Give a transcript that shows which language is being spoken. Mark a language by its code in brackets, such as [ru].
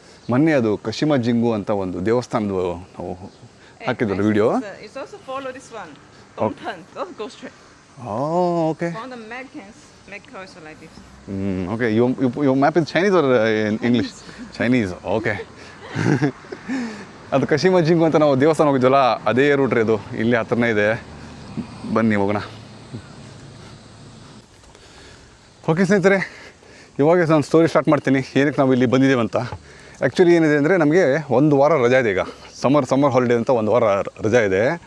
[kn] ಮೊನ್ನೆ ಅದು ಕಶಿಮಾ ಜಿಂಗು ಅಂತ ಒಂದು ದೇವಸ್ಥಾನದ್ದು ನಾವು ಹಾಕಿದ್ವಲ್ಲ video. [en] It's also follow this one. Don't turn. Don't go straight. Okay. On the map can make also like this. Okay. your map is Chinese or English? Chinese. Okay. [kn] ಅದು ಕಶಿಮಾ ಜಿಂಗು ಅಂತ ನಾವು ದೇವಸ್ಥಾನ ಹೋಗಿದ್ವಲ್ಲ, ಅದೇ ರೂಟ್ ರೀ ಅದು. ಇಲ್ಲಿ ಹತ್ರನೇ ಇದೆ. ಬನ್ನಿ ಹೋಗೋಣ. ಓಕೆ ಸ್ನೇಹಿತರೆ, ಇವಾಗ ನಾನು ಸ್ಟೋರಿ ಸ್ಟಾರ್ಟ್ ಮಾಡ್ತೀನಿ ಏನಕ್ಕೆ ನಾವು ಇಲ್ಲಿ ಬಂದಿದ್ದೇವೆ ಅಂತ. ಆ್ಯಕ್ಚುಲಿ ಏನಿದೆ ಅಂದರೆ ನಮಗೆ ಒಂದು ವಾರ ರಜಾ ಇದೆ. ಈಗ ಸಮ್ಮರ್ ಹಾಲಿಡೇ ಅಂತ ಒಂದು ವಾರ ರಜಾ ಇದೆ.